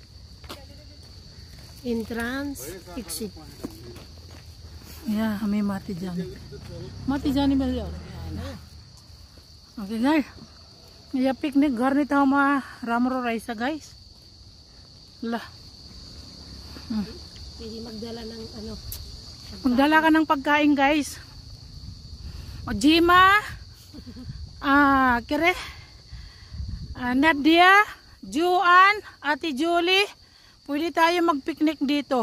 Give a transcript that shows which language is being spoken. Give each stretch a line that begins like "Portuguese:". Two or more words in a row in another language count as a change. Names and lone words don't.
English: entrance exit
Nepali: यहाँ हामी माथि जाने मिल्यो
English: okay guys
Nepali: यहाँ पिकनिक गर्ने ठाउँमा राम्रो रहेछ गाइस ल
Filipino: Pwede magdala ng ano. Magdala ka ng pagkain, guys. O Jima, kire, Nadia, Juan, Ate Julie, pwede tayo mag-picnic dito.